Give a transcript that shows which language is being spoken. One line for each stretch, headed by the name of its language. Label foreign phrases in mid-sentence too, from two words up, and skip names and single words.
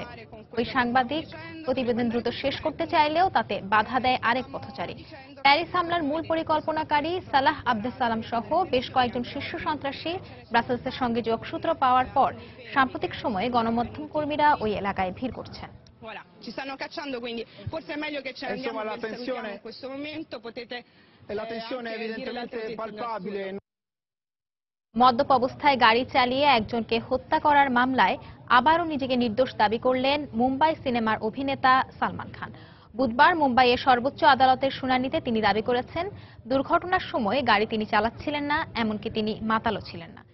Bangla: ওই সাংবাদিক প্রতিবেদন দ্রুত শেষ করতে চাইলেও তাতে বাধা দেয় আরেক পথচারী। প্যারিস হামলার মূল পরিকল্পনাকারী সালাহ আবদেস সালাম সহ বেশ কয়েকজন শীর্ষ সন্ত্রাসী ব্রাসেলসের সঙ্গে যোগসূত্র পাওয়ার পর সাম্প্রতিক সময়ে গণমাধ্যম কর্মীরা ওই এলাকায় ভিড় করছেন।
Italian: Ci stanno cacciando, quindi forse è meglio che ci andiamo in questo momento. Potete la tensione è evidentemente palpabile.
Bangla: মদ্যপ অবস্থায় গাড়ি চালিয়ে একজনকে হত্যা করার মামলায় আবারও নিজেকে নির্দোষ দাবি করলেন মুম্বাই সিনেমার অভিনেতা সালমান খান। বুধবার মুম্বাইয়ের সর্বোচ্চ আদালতের শুনানিতে তিনি দাবি করেছেন, দুর্ঘটনার সময় গাড়ি তিনি চালাচ্ছিলেন না, এমনকি তিনি মাতালও ছিলেন না।